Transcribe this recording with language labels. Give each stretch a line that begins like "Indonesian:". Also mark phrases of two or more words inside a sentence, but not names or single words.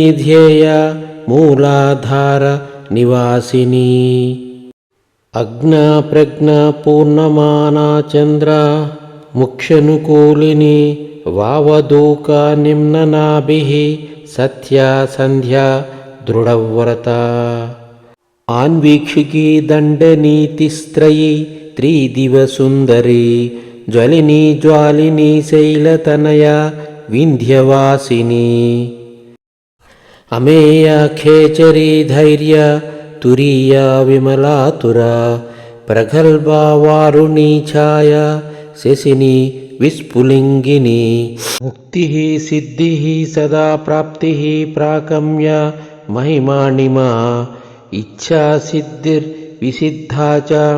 Sanskrit: ధ్యేయ మూలాధార నివాసిని అజ్ఞా ప్రజ్ఞా పూర్ణమానా చంద్ర ముఖ్యనుకూలిని వావదూకా నిమ్ననాభిః సత్యా సంధ్యా దృఢవ్రత ఆన్వీక్షికీ దండనీతిస్త్రయీ త్రిదివసుందరీ జ్వలిని జ్వాలిని శైలతనయా వింధ్యవాసిని అమేయ ఖేచరీ ధైర్య तुरीया विमलातुरा प्रगल्भा वारुणी छाया शशिनी विस्फुलिङ्गिनी मुक्तिः सिद्धिः सदा प्राप्तिः प्राकम्य महिमाणिमा इच्छा सिद्धिर्विसिद्धा च